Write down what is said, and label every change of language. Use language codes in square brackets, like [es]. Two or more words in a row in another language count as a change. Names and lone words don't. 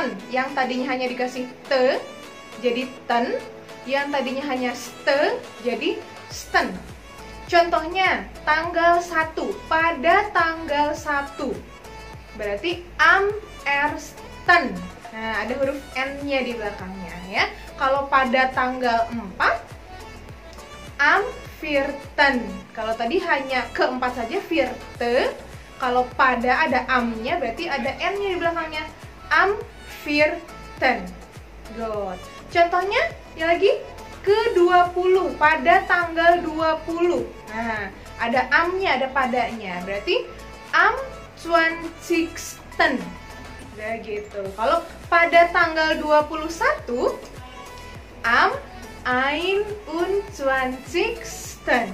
[id] Yang tadinya hanya dikasih te jadi ten, yang tadinya hanya ste jadi sten. Contohnya, tanggal 1, pada tanggal 1. Berarti am Nah, ada huruf N-nya di belakangnya ya. Kalau pada tanggal 4, [de] am vierten. [id] Kalau tadi hanya keempat saja vierte, kalau pada ada am-nya berarti ada N-nya di belakangnya. [de] Am vierten. [id] Good. Contohnya ya lagi ke-20 pada tanggal 20. Nah, ada am-nya, ada padanya. Berarti am 20. Udah gitu. Kalau pada tanggal 21, am 21.